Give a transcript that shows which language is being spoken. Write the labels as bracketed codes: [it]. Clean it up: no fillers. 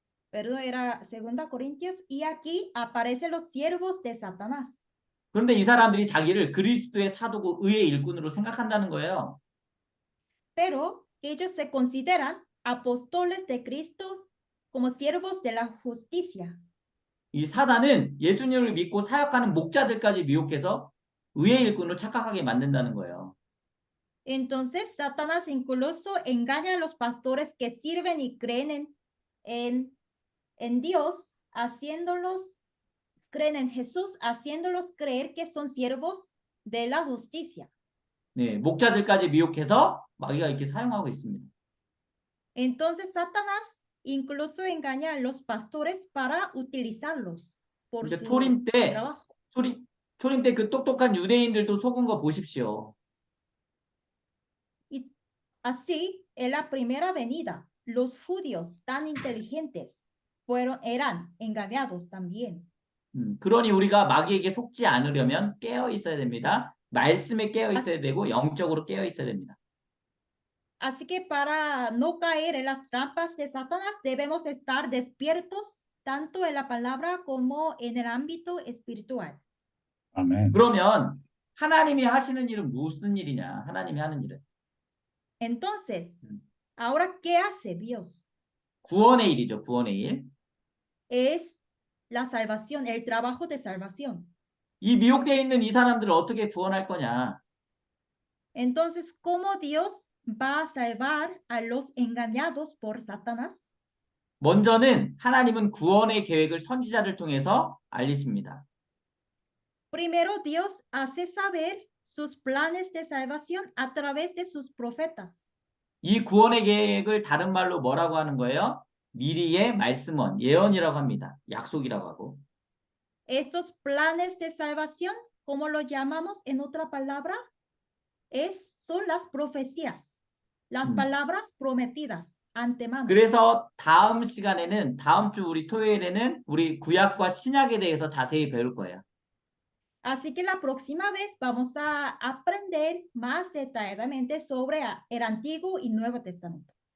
[es] Perdón, era 2 Corintios, y aquí aparecen los siervos de Satanás. [ko] 그런데 이 사람들이 자기를 그리스도의 사도고 의의 일꾼으로 생각한다는 거예요. [es] Pero ellos se consideran apóstoles de Cristo como siervos de la justicia. [ko] 이 사단은 예수님을 믿고 사역하는 목자들까지 미혹해서 의의 일꾼으로 착각하게 만든다는 거예요. [es] Entonces, Satanás incluso engaña a los pastores que sirven y creen en Dios, creen en Jesús, haciéndolos creer que son siervos de la justicia. [ko] 네, 목자들까지 미혹해서 마귀가 이렇게 사용하고 있습니다. [es] Entonces, Satanás incluso engaña a los pastores para utilizarlos por su trabajo. [ko] 초림 때 그 똑똑한 유대인들도 속은 거 보십시오. [es] Y así, en la primera venida, los judíos tan inteligentes eran engañados también. [ko] 그러니 우리가 마귀에게 속지 않으려면 깨어 있어야 됩니다. 말씀에 깨어 있어야 되고 영적으로 깨어 있어야 됩니다. [es] Así que para no caer en las trampas de Satanás debemos estar despiertos tanto en la palabra como en el ámbito espiritual. Amén. [ko] 그러면 하나님이 하시는 일은 무슨 일이냐? 하나님이 하는 일은. [es] Entonces, ahora, ¿qué hace Dios? [ko] 구원의 일이죠. 구원의 일. [es] Es la salvación, el trabajo de salvación. [ko] 이 미혹되어 있는 이 사람들을 어떻게 구원할 거냐? [es] Entonces, ¿cómo Dios va a salvar a los engañados por Satanás? [ko] 먼저는 하나님은 구원의 계획을 선지자를 통해서 알리십니다. [es] Primero, Dios hace saber sus planes de salvación a través de sus profetas. [ko] 이 구원의 계획을 다른 말로 뭐라고 하는 거예요? 미리의 말씀원, 예언이라고 합니다. 약속이라고 하고. [es] Estos planes de salvación, ¿cómo lo llamamos en otra palabra? Son las profecías, las palabras prometidas antemano. [ko] 그래서 다음 시간에는, 다음 주 우리 토요일에는 우리 구약과 신약에 대해서 자세히 배울 거예요. [es] Así que la próxima vez vamos a aprender más detalladamente sobre el Antiguo y Nuevo Testamento.